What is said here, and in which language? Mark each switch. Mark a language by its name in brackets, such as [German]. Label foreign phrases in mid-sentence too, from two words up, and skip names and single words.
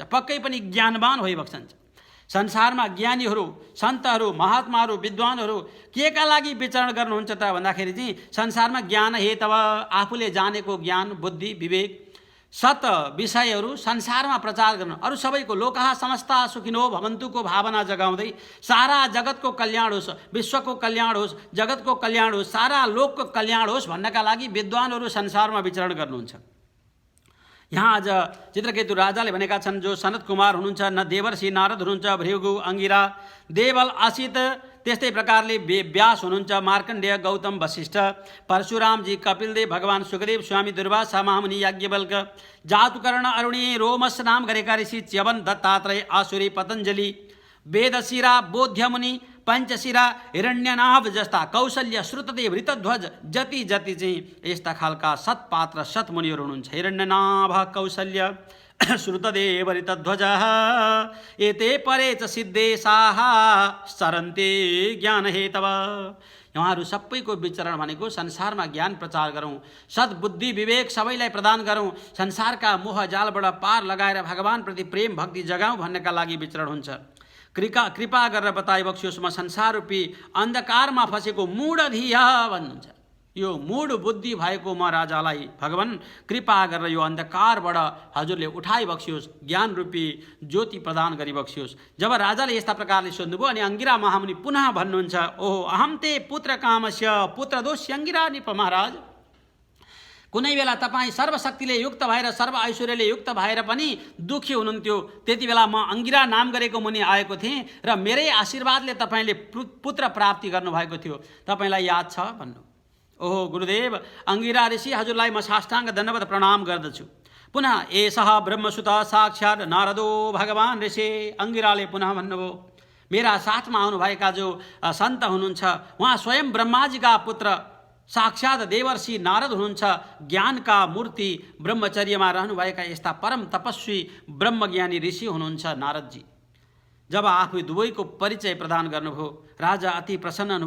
[Nepali] पक्कै पनि ज्ञानवान होइबक्सन्छ। संसारमा ज्ञानीहरू, सन्तहरू, महात्माहरू, विद्वानहरू के का लागि विचरण गर्नुहुन्छ त भन्दाखेरि चाहिँ संसारमा [Sanskrit] ज्ञान हेतव, [Nepali] आफूले जानेको ज्ञान, बुद्धि, विवेक, सत विषयहरू संसारमा प्रचार गर्नु, अरू सबैको [Sanskrit] लोकः समस्ता सुखिनो भवन्तुको [Nepali] भावना जगाउँदै सारा जगतको कल्याण होस्, विश्वको कल्याण होस्, जगतको कल्याण होस्, सारा लोकको कल्याण होस् भन्नका लागि विद्वानहरू संसारमा विचरण गर्नुहुन्छ। यहाँ आज चित्रकेतु राजाले भनेका छन्, जो सनत कुमार हुनुहुन्छ, न देवर्षि नारद हुनुहुन्छ, भृगु, अङ्गिरा, देवल, असित, त्यस्तै प्रकारले व्यास हुनुहुन्छ, मार्कण्डेय, गौतम, वशिष्ठ, परशुरामजी, कपिलदेव, भगवान सुखदेव, स्वामी दुर्वासा, महामुनि याज्ञवल्क, जातुकर्ण, अरुणी, रोमस नाम गरेका ऋषि, च्यवन, दत्तात्रेय, आसुरी, पतञ्जलि, वेदशिरा, बोध्यमुनि, पञ्चशिरा, हिरण्यनाभ जस्ता, कौशल्य, श्रुतदेव, ऋतध्वज, जति जति चाहिँ यस्ता खालका सत्पात्र सत्मुनिहरू हुनुहुन्छ। [Sanskrit] हिरण्यनाभ, कौशल्य, श्रुतदेव, ऋतध्वज, एते परे च सिद्धेशाः सरन्ते ज्ञान हेतव। [Nepali] उहाँहरू सबैको विचरण भनेको संसारमा ज्ञान प्रचार गरौँ, सद्बुद्धि विवेक सबैलाई प्रदान गरौँ, संसारका मोह जालबाट पार लगाएर भगवानप्रति प्रेम भक्ति जगाउँ भन्नका लागि विचरण हुन्छ। कृपा गरेर बताइ बक्सियोस्, म संसार रूपी अन्धकारमा फसेको मूढधिया भन्नुहुन्छ। यो मूढ बुद्धि भएको म राजालाई भगवान कृपा गरेर यो अन्धकारबाट हजुरले उठाइ बक्सियोस्, ज्ञान रूपी ज्योति प्रदान गरी बक्सियोस्। जब राजाले यस्ता प्रकारले सोध्नुभयो अनि अंगिरा महामुनि पुनः भन्नुहुन्छ, ओहो [Sanskrit] अहम ते पुत्र कामस्य पुत्र दोष्य अंगिरा निप महाराज। [Nepali] कुनै बेला तपाईँ सर्वशक्तिले युक्त भएर सर्व ऐश्वर्यले युक्त भएर पनि दुखी हुनुहुन्थ्यो, त्यति बेला म अंगिरा नाम गरेको मुनि आएको थिएँ र मेरै आशीर्वादले तपाईँले पुत्र प्राप्ति गर्नुभएको थियो, तपाईँलाई याद छ भन्नु। ओहो गुरुदेव, अंगिरा ऋषि हजुरलाई म साष्टाङ्ग दण्डवत प्रणाम गर्दछु। [Sanskrit] पुनः एषः ब्रह्मसुत साक्षात् नारदो भगवान ऋषि। [Nepali] अंगिराले पुनः भन्नुभयो, मेरा साथमा आउनुभएका जो सन्त हुनुहुन्छ उहाँ स्वयं ब्रह्माजीका पुत्र साक्षात् देवर्षि नारद हुनुहुन्छ। ज्ञानका मूर्ति ब्रह्मचर्यमा रहनुभएका यस्ता परम तपस्वी ब्रह्मज्ञानी ऋषि हुनुहुन्छ नारदजी। जब आफू दुवैको परिचय प्रदान गर्नुभयो, राजा अति प्रसन्न हुनुभयो।